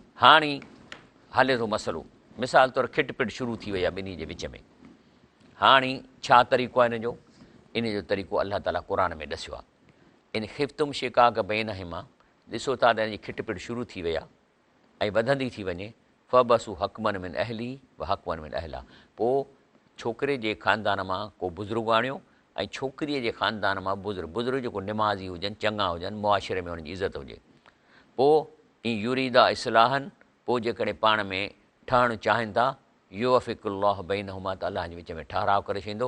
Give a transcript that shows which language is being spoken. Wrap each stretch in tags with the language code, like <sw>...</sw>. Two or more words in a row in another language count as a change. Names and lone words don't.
<sd>हाणे हले थो मसइलो, मिसाल तौरु खिटपिट शुरू थी वई आहे ॿिन्ही जे विच में। हाणे छा तरीक़ो आहे इन जो तरीक़ो अलाह ताला क़ुर में ॾसियो आहे।</sd> <ar>إن خفتم شقاق بينهما,</ar> <sd>ॾिसो था त हिनजी खिटपिट शुरू थी वई आहे ऐं वधंदी थी वञे।</sd> <ar>فابعثوا حكما من أهله وحكما من أهلها,</ar> <sd>पोइ छोकिरे जे ख़ानदान मां को बुज़ुर्ग आणियो ऐं छोकिरीअ जे ख़ानदान मां बुज़ुर्ग जेको निमाज़ी हुजनि, चङा हुजनि, मुआशिरे में हुनजी इज़त हुजे। पोइ</sd> <ar>إن يريدا إصلاحا,</ar> <sd>पोइ जेकॾहिं पाण में ठहणु चाहिनि था,</sd> <ar>يوفق الله بينهما,</ar> <sd>त अलाह जे विच में ठहराव करे छॾींदो।</sd>